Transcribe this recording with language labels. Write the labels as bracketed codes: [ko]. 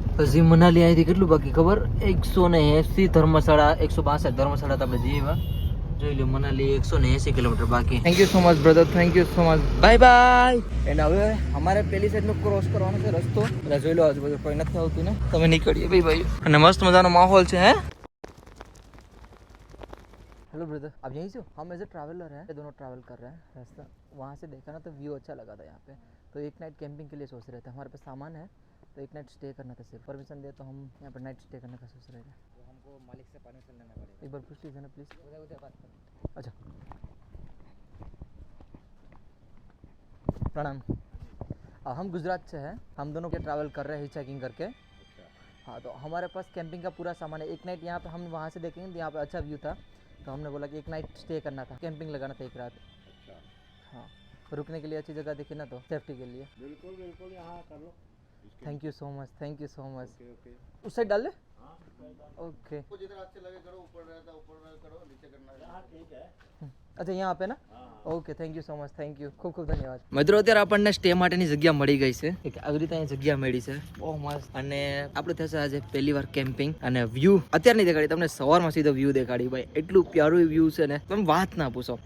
[gu] હજી મનાલી અહીંથી કેટલું બાકી ખબર 180 ધર્મશાળા 162 ધર્મશાળા આપણે જઈએ જોઈ લો મનાલી 180 કિલોમીટર બાકી. [en] Thank you so much brother thank you so much bye bye. [gu] And હવે અમારે પેલી સાઈડ નો ક્રોસ કરવાનો છે રસ્તો એટલે જોઈ લો આજુબાજુ કોઈ નથી આવતું ને તમે નીકળીએ ભાઈ અને મસ્ત મજાનો માહોલ છે હે [hi] हेलो ब्रदर, अब यहीं से हो? हम [en] as a traveller [hi] हैं, ये दोनों ट्रैवल कर रहे हैं रास्ता वहाँ से देखा ना तो व्यू अच्छा लगा था यहाँ पे, तो एक नाइट कैंपिंग के लिए सोच रहे थे। हमारे पास सामान है तो एक नाइट स्टे करना था, सिर्फ परमिशन दे तो हम यहाँ पर नाइट स्टे करने का सोच रहे थे। तो हमको मालिक से परमिशन लेना पड़ेगा, एक बार पूछ लीजिए ना प्लीज़। उधर बात करो। अच्छा, प्रणाम। हम गुजरात से हैं, हम दोनों के ट्रैवल कर रहे हैं चेकिंग करके। हाँ, तो हमारे पास कैंपिंग का पूरा सामान है। एक नाइट यहाँ पे हम वहाँ से देखेंगे तो यहाँ पे अच्छा व्यू था, तो हमने बोला कि एक नाइट स्टे करना था, कैंपिंग लगाना था एक रात। हाँ, रुकने के लिए अच्छी जगह देखी ना तो सेफ्टी के लिए। बिल्कुल बिल्कुल, यहाँ कर लो। [en] Thank you so much, thank you so much. [hi] उस साइड डाल ले। ओके, जिधर अच्छे लगे करो, ऊपर रहता ऊपर करो, नीचे करना है। हाँ ठीक है। अच्छा यहाँ पे ना। [en] okay, thank you so much, thank you, [gu] ખૂબ ખૂબ ધન્યવાદ. મિત્રો અત્યારે આપણને સ્ટે માટેની જગ્યા મળી ગઈ છે, એક આવી રીતે અહીંયા જગ્યા મળી છે, બહુ મસ્ત. અને આપણે થશે આજે પહેલી વાર કેમ્પિંગ, અને વ્યૂ અત્યારે નહીં દેખાડી તમને, સવારમાં સીધો વ્યૂ દેખાડી ભાઈ, એટલું પ્યારું વ્યૂ છે ને તમે વાત ના પૂછો.